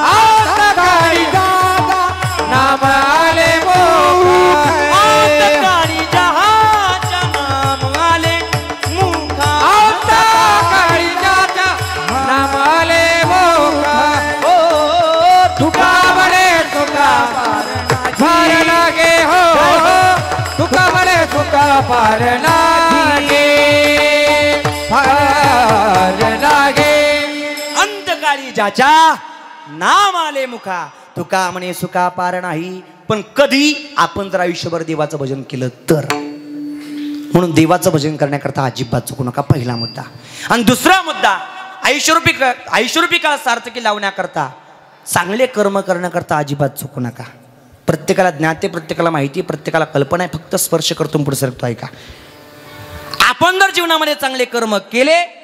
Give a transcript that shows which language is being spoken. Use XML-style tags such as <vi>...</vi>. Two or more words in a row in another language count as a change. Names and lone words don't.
<mr>नाम आले काळी जहाच्या नाम आले मुखा नाम आले तुका म्हणे तुका पार लागे हो तुका म्हणे तुका पार लागे पार लागे अंतकाळी ज्याच्या नाम आले मुखा तुका म्हणे सुका पार नाही पण कधी आपण जर आयुष्यभर देवाचं भजन केलं तर म्हणून देवाचं भजन करण्याकरता अजिबात चुकू नका पहिला मुद्दा आणि दुसरा मुद्दा आयुष्यरूपी काळ सार्थकी लावण्याकरता चांगले कर्म करण्याकरता अजिबात चुकू नका प्रत्येकाला ज्ञाते प्रत्येकाला माहिती प्रत्येकाला कल्पना आहे फक्त स्पर्श करतो पुढे सरकतो ऐका आपण जर जीवनामध्ये चांगले कर्म केले</mr>